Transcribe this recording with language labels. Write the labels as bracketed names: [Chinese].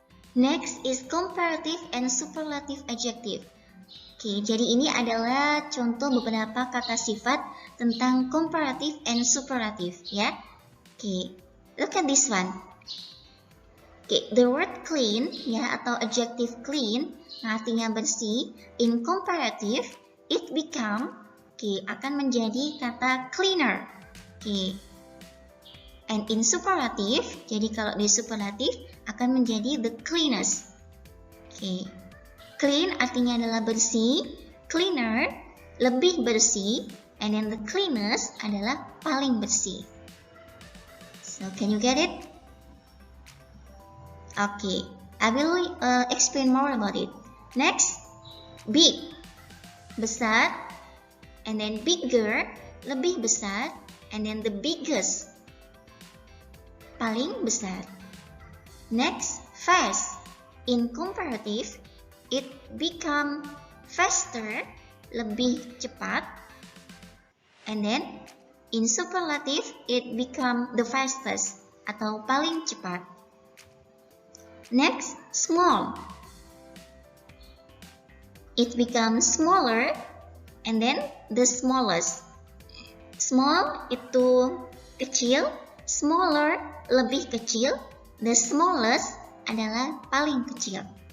[English] Next is comparative and superlative adjective. [Indonesian] Oke, jadi ini adalah contoh beberapa kata sifat tentang [English] comparative and superlative, [Indonesian] ya. [English] Oke, look at this one. Oke, the word clean, ya, atau adjective clean, [Indonesian] artinya bersih. [English] In comparative, it become, [Indonesian] akan menjadi kata [English] cleaner. And in superlative, [Indonesian] jadi kalau di superlatif akan menjadi [English] the cleanest. [Indonesian] Clean artinya adalah bersih, cleaner lebih bersih, [English] and then the cleanest [Indonesian] adalah paling bersih. [English] So can you get it? Okay, I will explain more about it. Next, big, besar, and then bigger, [Indonesian] lebih besar, [English] and then the biggest, [Indonesian] paling besar. [English] Next, fast. In comparative, it become faster, [Indonesian] lebih cepat. [English] And then, in superlative, it become the fastest, [Indonesian] atau paling cepat. [English] Next, small. It becomes smaller, and then the smallest. [Indonesian] Small itu kecil, smaller lebih kecil, the smallest adalah paling kecil.